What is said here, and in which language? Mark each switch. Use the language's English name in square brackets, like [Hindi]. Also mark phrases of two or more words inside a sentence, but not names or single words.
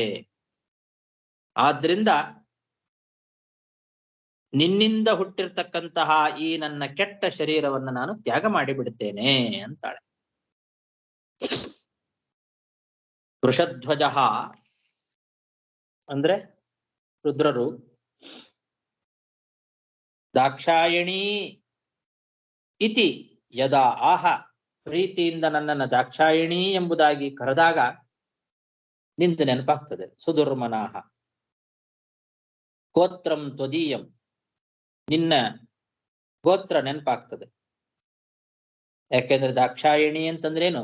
[Kannada] ಆದ್ರಿಂದ ನಿನ್ನಿಂದ ಹುಟ್ಟಿರ್ತಕ್ಕಂತಹ ಈ ನನ್ನ ಕೆಟ್ಟ ಶರೀರವನ್ನು ನಾನು ತ್ಯಾಗ ಮಾಡಿಬಿಡ್ತೇನೆ ಅಂತಾಳೆ. ವೃಷಧ್ವಜ ಅಂದ್ರೆ ರುದ್ರರು [Sanskrit] ದಾಕ್ಷಾಯಣಿ ಇತಿ ಯದಾ ಆಹ [Kannada] ಪ್ರೀತಿಯಿಂದ ನನ್ನನ್ನು ದಾಕ್ಷಾಯಿಣಿ ಎಂಬುದಾಗಿ ಕರೆದಾಗ ನಿಂದು ನೆನಪಾಗ್ತದೆ. [Sanskrit] ಸುದುರ್ಮನಾಹ ಗೋತ್ರಂ ತ್ವದೀಯಂ [Kannada] ನಿನ್ನ ಗೋತ್ರ ನೆನಪಾಗ್ತದೆ. ಯಾಕೆಂದ್ರೆ ದಾಕ್ಷಾಯಿಣಿ ಅಂತಂದ್ರೇನು?